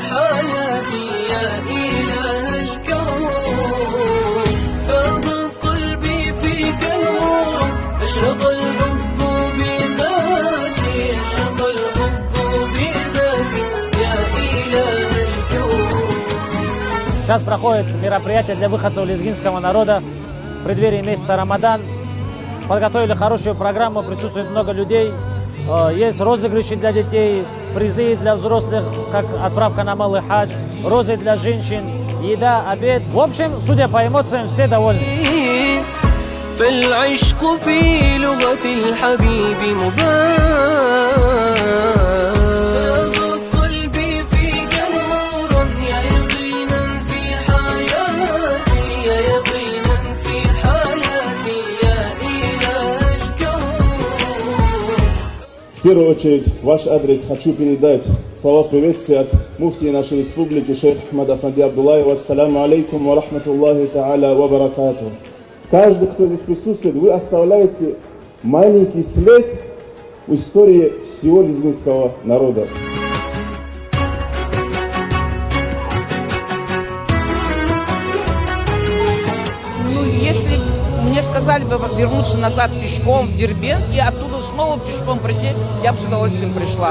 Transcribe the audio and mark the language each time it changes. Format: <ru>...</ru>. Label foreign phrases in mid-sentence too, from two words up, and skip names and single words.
<ar>حياتي يا إله الكون فاض قلبي فيك نور أشرق الحب بذاتي أشرق الحب بذاتي يا إله الكون.</ar> <ru>Сейчас проходит мероприятие для выходцев лезгинского народа в преддверии месяца Рамадан. Подготовили хорошую программу, присутствует много людей. Есть розыгрыши для детей, призы для взрослых, как отправка на малый хадж, розы для женщин, еда, обед. В общем, судя по эмоциям, все довольны.</ru> <ar>فالعشق في لغة الحبيب مبان قلبي فيك نور يا يقينا في حياتي يا يقينا في حياتي يا إله الكون.</ar> <ru>В первую очередь, в ваш адрес хочу передать слова приветствия от муфтии нашей республики, шейх Ахмада Афанди Абдуллаева.</ru> <ar>السلام عليكم ورحمة الله تعالى وبركاته.</ar> <ru>Каждый, кто здесь присутствует, вы оставляете маленький след в истории всего лезгинского народа. Если мне сказали бы вернуться назад пешком в Дербент и оттуда снова пешком прийти, я бы с удовольствием пришла.</ru>